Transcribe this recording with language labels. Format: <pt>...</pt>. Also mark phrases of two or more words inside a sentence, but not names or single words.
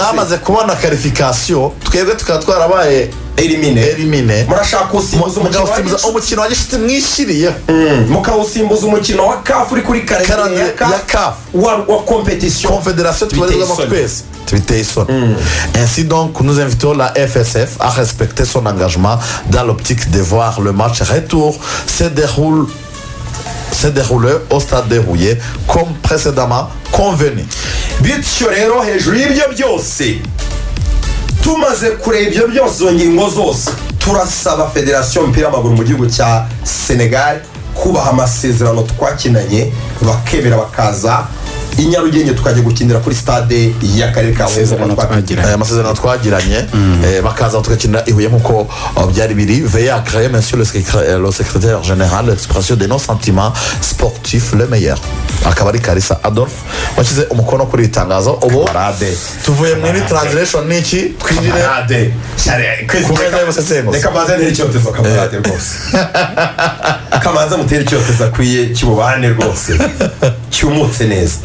<rw>mwamaze kubona qualification, twebwe tukaba twarabaye elimine murashaka gusimbuza umukino wa gishuti mwishiriye mukawusimbuza umukino wa CAF uri kuri calendrier ya CAF wa compétition confédération tubarizwamo twese biteye isoni.</rw> <fr>Ainsi donc nous invitons la FSF à respecter son engagement dans l'optique de voir le match retour se dérouler au stade de Huye comme précédemment convenu.</fr> <rw>Bityo rero hejuru y'ibyo byose tumaze kureba ibyo byose izo ngingo zose, turasaba federasiyo y'umupira w'amaguru mu gihugu cya Senegal kubaha amasezerano twakinanye, bakemera bakaza i Nyarugenge tukajya gukinira kuri stade y'akarere ka Huye. Amasezerano twagiranye bakaza tugakinira i Huye nk'uko byari biri.</rw> <fr>Veuillez agréer monsieur le secrétaire général l'expression de nos sentiments sportifs le meilleur.</fr> <rw>Akaba ari Kalisa Adolphe washyize umukono kuri iri tangazo. Ubu tuvuye muri translation n'iki twinjire ku meza y'ubusesenguzi. Reka maze ntere icyotezo kamarade rwose, kamanza mutere icyotezo akwiye kibubane rwose cyumutse neza.</rw>